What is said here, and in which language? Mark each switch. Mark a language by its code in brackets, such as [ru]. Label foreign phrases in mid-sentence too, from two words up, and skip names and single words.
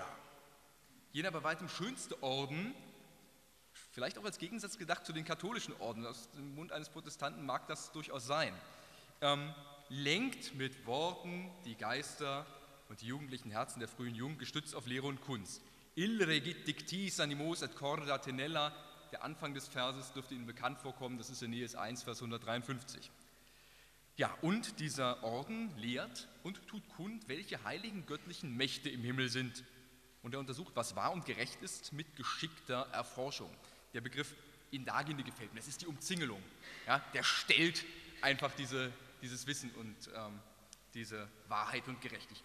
[de] Jener bei weitem schönste Orden, vielleicht auch als Gegensatz gedacht zu den katholischen Orden, aus dem Mund eines Protestanten mag das durchaus sein, lenkt mit Worten die Geister und die jugendlichen Herzen der frühen Jungen, gestützt auf Lehre und Kunst. [la] Il regit dictis animos et corda tenella, [de] der Anfang des Verses dürfte Ihnen bekannt vorkommen, das ist Aeneas 1, Vers 153. Ja, und dieser Orden lehrt und tut kund, welche heiligen göttlichen Mächte im Himmel sind. Und er untersucht, was wahr und gerecht ist, mit geschickter Erforschung. Der Begriff Indagine gefällt mir, das ist die Umzingelung. Ja, der stellt einfach dieses Wissen und diese Wahrheit und Gerechtigkeit.